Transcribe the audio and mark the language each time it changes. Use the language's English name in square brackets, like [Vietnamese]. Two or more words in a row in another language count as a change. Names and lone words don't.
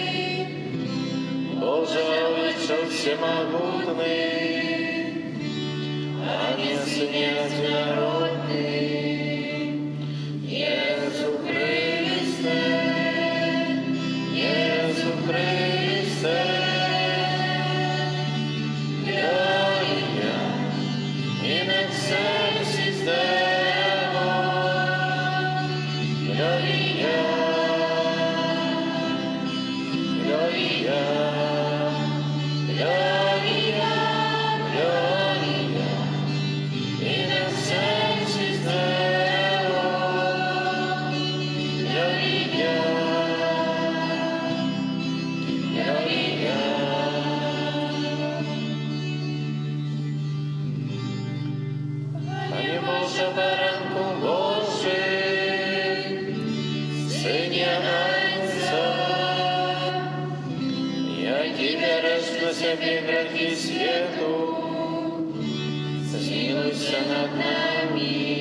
[Russian] Боже, Отче Всемогутный, Ане Сыне Единородный, Иису Христе, Иису Христе, [Latin] Gloria, in excelsis Deo, Gloria, Gloria, Gloria, Gloria, in excelsis Deo, Gloria, Gloria. [Polish] Panie Boże, Baranku Boży, Synie Ojca, jaki bierzesz na siebie grzechy światu, zmiłuj się nad nami.